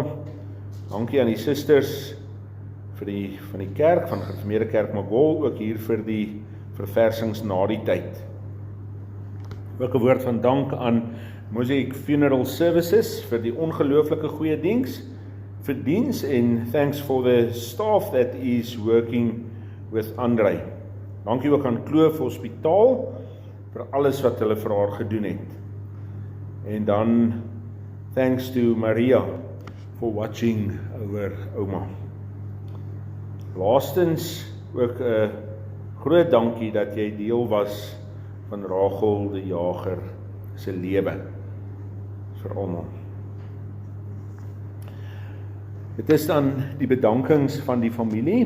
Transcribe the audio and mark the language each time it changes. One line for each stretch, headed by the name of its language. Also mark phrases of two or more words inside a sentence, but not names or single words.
Afrikaans: Dankie aan die susters van die kerk, van Gereformeerde Kerk Magol, ook hier vir die verversings na die tyd. Ook 'n woord van dank aan Mosaic Funeral Services vir die ongelooflike goeie diens en
English: thanks for the staff that is working with Andrei.
Afrikaans: Dankie ook aan Kloof Hospitaal vir alles wat hulle vir haar gedoen het. En dan
English: thanks to Maria for watching over ouma.
Afrikaans: Laastens ook 'n groot dankie dat jy deel was van Rachel de Jager se lewe vir almal. Dit is dan die bedankings van die familie.